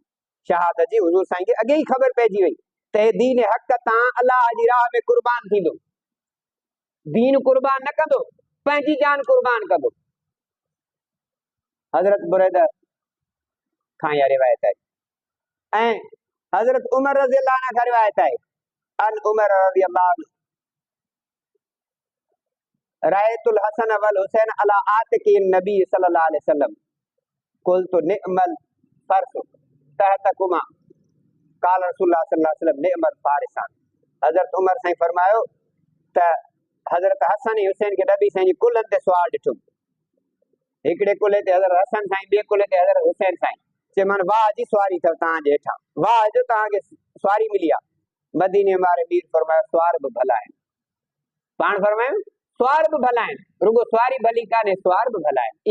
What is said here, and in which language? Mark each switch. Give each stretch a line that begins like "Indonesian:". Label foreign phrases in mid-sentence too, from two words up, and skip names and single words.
Sindhi: शहादत जी हुज़ूर साईं खे अॻे ई ख़बर पइजी वई त हे दीन हक़ तां अलाह जी राह में क़ुर्बान थींदो। दीन क़ुर्बान न कंदो, पंहिंजी जान क़ुर्बान कंदो। हज़रत बुरैदा खां इहा रिवायत आहे। ऐं हज़रत उमर
Arabic: رضي الله عنه
Sindhi: खां रिवायत आहे,
Arabic: عن عمر رضي الله عنه رأيت الحسن والحسين على عاتقي النبي صلى الله عليه وسلم قلت نعم الفرس تحتكما قال رسول الله صلى الله عليه وسلم نعم الفارسان. हज़रत उमर साईं फरमायो त हज़रत हसन ऐं हुसैन खे नबी साईं जी कुल्हनि ते सुवार ॾिठो। हिकिड़े कुल्हे ते हज़रत हसन साईं, ॿिए कुल्हे ते हज़रत हुसैन साईं। चए मन वाह जी सुवारी अथव तव्हांजे हेठां, वाह जो तव्हांखे सुवारी मिली आहे। मदीने वारे मीर फरमायो सुवार बि भला आहिनि। पाण फरमायूं सुवार बि भला आहिनि, रुगो सुवारी भली कान्हे, सुवार बि भला आहिनि।